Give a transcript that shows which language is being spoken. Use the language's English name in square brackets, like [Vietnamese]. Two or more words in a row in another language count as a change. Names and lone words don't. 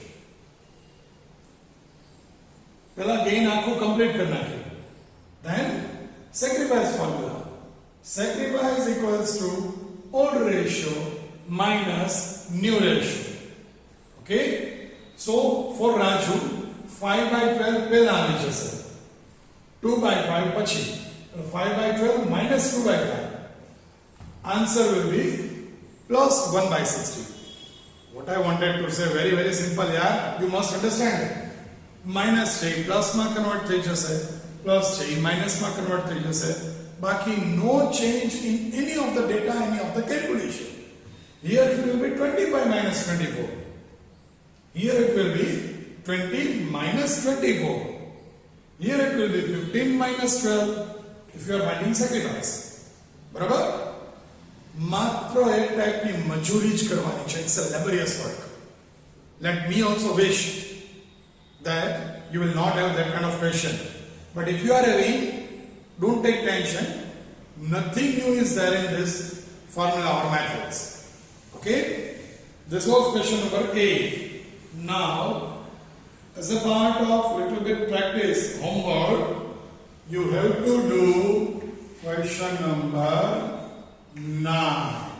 [Hindi] पहला gain आपको complete करना है. [English] Then sacrifice formula. Sacrifice equals to old ratio minus new ratio. Okay? So for Raju, 5 by 12 [Gujarati] પહેલા આવી જશે. [English] 2 by 5 પછી. 5 by 12 minus 2 by 5. Answer will be plus 1 by 60. What I wanted to say, very very simple, yeah. You must understand. [Gujarati] Minus છે plus માં કન્વર્ટ થઈ જશે, plus છે minus માં કન્વર્ટ થઈ જશે. [English] બાકી no change in any of the data, any of the calculation. Here it will be 25 minus 24. Here it will be 20 minus 24. Here it will be 15 minus 12 if you are finding sacrifice. [Gujarati] બરાબર? માત્ર એક ટાઈપની મજૂરી જ કરવાની છે. [English] It's a laborious work. Let me also wish that you will not have that kind of question. But if you are having, don't take tension. Nothing new is there in this formula or methods. Okay? This was question number 8. Now, as a part of little bit practice, homework, you have to do question number 9.